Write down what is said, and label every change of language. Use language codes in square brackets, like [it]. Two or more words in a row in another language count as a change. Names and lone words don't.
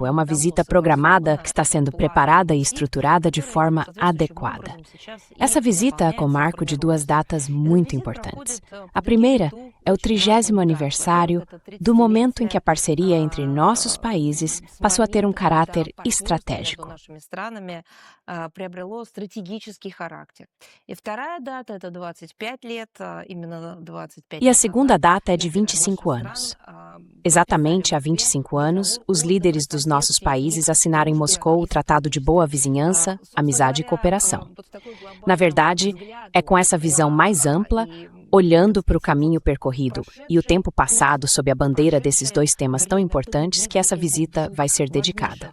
[pt] É uma visita programada que está sendo preparada e estruturada de forma adequada. Essa visita é com marco de 2 datas muito importantes. A primeira é o 30º aniversário do momento em que a parceria entre nossos países passou a ter um caráter estratégico. [ru] Приобрело стратегический характер. И вторая дата — это 25 лет, именно 25 [pt] E a segunda data é de 25 anos. Exatamente há 25 anos, os líderes dos nossos países assinaram em Moscou o Tratado de Boa Vizinhança, Amizade e Cooperação. Na verdade, é com essa visão mais ampla, olhando para o caminho percorrido e o tempo passado sob a bandeira desses 2 temas tão importantes, que essa visita vai ser dedicada.